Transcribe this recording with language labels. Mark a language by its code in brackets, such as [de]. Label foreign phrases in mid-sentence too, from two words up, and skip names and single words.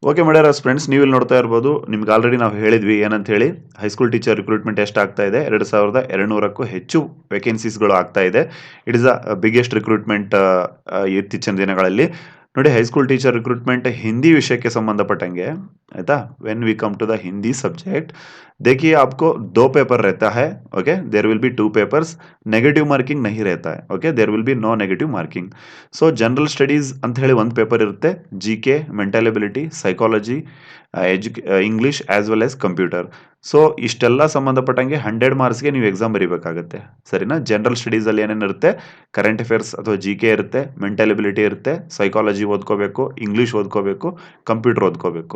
[en] okay meders friends, [kn] ನೀವು ಇಲ್ಲಿ ನೋಡ್ತಾ ಇರ್ಬೋದು, ನಿಮ್ಗೆ ಆಲ್ರೆಡಿ ನಾವು ಹೇಳಿದ್ವಿ ಏನಂತ ಹೇಳಿ, [en] high school teacher recruitment [kn] ಎಷ್ಟು ಆಗ್ತಾ ಇದೆ, 2200ಕ್ಕೂ ಹೆಚ್ಚು ವೇಕೆನ್ಸೀಸ್ಗಳು ಆಗ್ತಾ ಇದೆ. [en] it is a biggest recruitment [kn] ಇತ್ತೀಚಿನ ದಿನಗಳಲ್ಲಿ. ನೋಡಿ, [en] high school teacher recruitment [kn] ಹಿಂದಿ ವಿಷಯಕ್ಕೆ ಸಂಬಂಧಪಟ್ಟಂಗೆ ಆಯ್ತಾ, [en] when we come to the Hindi subject, [hi] देखिए आपको 2 पेपर रहता है. [en] okay, there will be 2 papers, negative marking [hi] नहीं रहता है. [en] okay, there will be no negative marking. [kn] ಸೊ [en] general studies [kn] ಅಂತ ಹೇಳಿ ಒಂದು ಪೇಪರ್ ಇರುತ್ತೆ, ಜಿ ಕೆ, [en] mental ability, [kn] ಸೈಕಾಲಜಿ, [en] English as well as computer. [kn] ಸೊ ಇಷ್ಟೆಲ್ಲ ಸಂಬಂಧಪಟ್ಟಂಗೆ 100 ಮಾರ್ಕ್ಸ್ಗೆ ನೀವು ಎಕ್ಸಾಮ್ ಬರೀಬೇಕಾಗುತ್ತೆ, ಸರಿನಾ. [en] general studies [kn] ಏನೇನಿರುತ್ತೆ, [en] current affairs [kn] ಅಥವಾ ಜಿ ಕೆ ಇರುತ್ತೆ, [en] mental ability [kn] ಇರುತ್ತೆ, ಸೈಕಾಲಜಿ ಓದ್ಕೋಬೇಕು, ಇಂಗ್ಲೀಷ್ ಓದ್ಕೋಬೇಕು, ಕಂಪ್ಯೂಟರ್ ಓದ್ಕೋಬೇಕು.